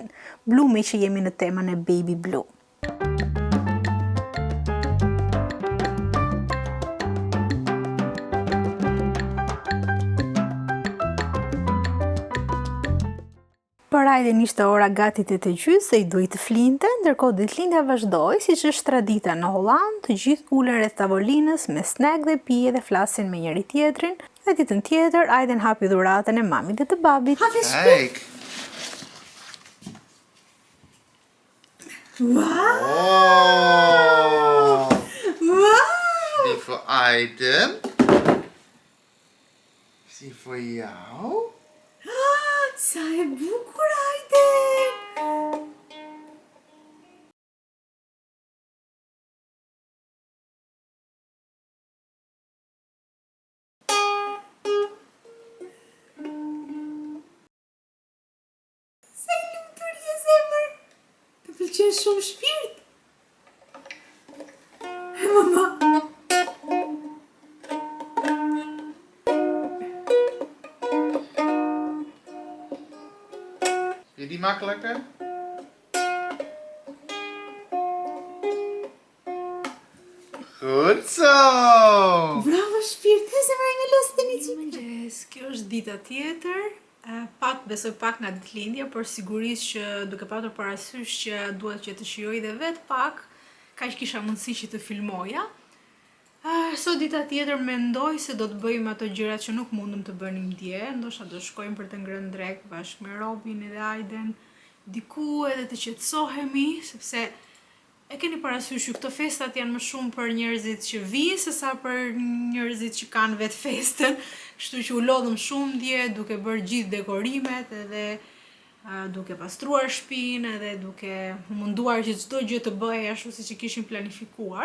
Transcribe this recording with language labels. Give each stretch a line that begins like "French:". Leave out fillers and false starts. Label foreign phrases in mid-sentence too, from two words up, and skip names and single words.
Albanian: Blu me që jemi në temën e
English: baby blue.
Albanian: Për Ajden ishte ora gati 8:30 se I duhej të flinte, ndërkohë ditëlindja vazhdoi siç është tradita në Holland, të gjithë ulen rreth tavolinës me snack dhe pije dhe flasin me njëri tjetrin, dhe ditën tjetër Ajden hapi dhuratën e mamit dhe të babit.
Dutch: Kijk. Wow! Oh. Wow! Die voor Ajden. Is die voor jou?
Albanian: Sa e bukur Ajden! Sa I lumtur je zemër! Të pëlqen shumë shpirt? Mama!
Dutch: Vind je die makkelijker? Goed zo!
Albanian: Bravo shpirt, e zemra ime los të një qipë. Mëngjes, kjo është dita tjetër, besoj pak nga ditëlindja, por sigurisht që duke patur parasysh që duhet që të shijoj dhe vetë pak, kaq kisha mundësi që të filmoja. Sot dita tjetër mendoj se do të bëjmë ato gjërat që nuk mundëm të bënim dje, ndoshta do shkojmë për të ngrënë drek bashkë me Robin edhe Ajden, diku edhe të qetësohemi, sepse e keni parasysh që këto festat janë më shumë për njerëzit që vijnë sesa për njerëzit që kanë vetë festën, kështu që u lodhëm shumë dje duke bërë gjithë dekorimet edhe duke pastruar shtëpinë edhe duke munduar që çdo gjë të bëhej ashtu siç e kishim planifikuar.